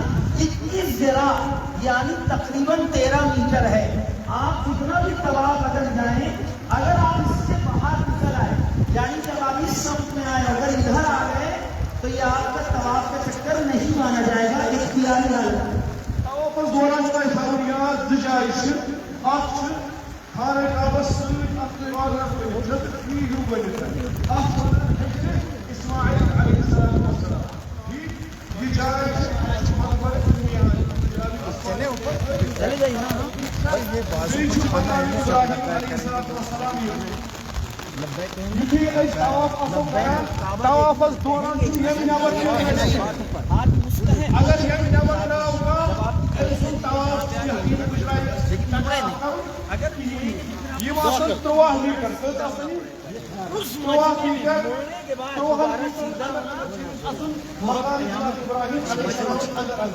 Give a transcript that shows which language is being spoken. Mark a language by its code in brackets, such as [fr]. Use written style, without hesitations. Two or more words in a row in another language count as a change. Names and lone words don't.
[ur] 21 ذراع یعنی تقریباً 13 میٹر ہے. آپ جتنا بھی طواف اگر جائیں، اگر آپ اس سے باہر نکل آئے یعنی جب آپ اس سمت میں آئے اگر ادھر آ گئے تو یہ آپ کا طواف کا چکر نہیں مانا جائے گا. اختیاری حالت [ks] طوافس دوران چھُ تۄہہِ تھاوُن یاد 2 جایہِ چھِ، اکھ چھُ خانہ کعبس سۭتۍ اکھ عبادت حجرت ای ہیوٗ بٔنِتھ اکھ چھُ حجرِ اسماعیل علیہ السلام وسلام. ٹھیک یہِ جاے چھِ مقبرِ درمیان [ur] چلے جائیے نا. [ks] بیٚیہِ چھُ مقام ابراہیم علیہ السلام یُتھُے أسۍ طواف آسو کران طوافس دوران چھُ ییٚمہِ نٮ۪بر نیرُن اَسہِ. اگر ییٚمہِ نٮ۪بر درٛاو کانٛہہ أمۍ سُنٛد طواف چھُ یقیٖن گُزران یِم آسان 13 میٖٹر کٔژ آسان یِم 13 میٖٹر 13 میٖٹر اَژُن مقام ابراہیم علیہ السلام اندر اندر.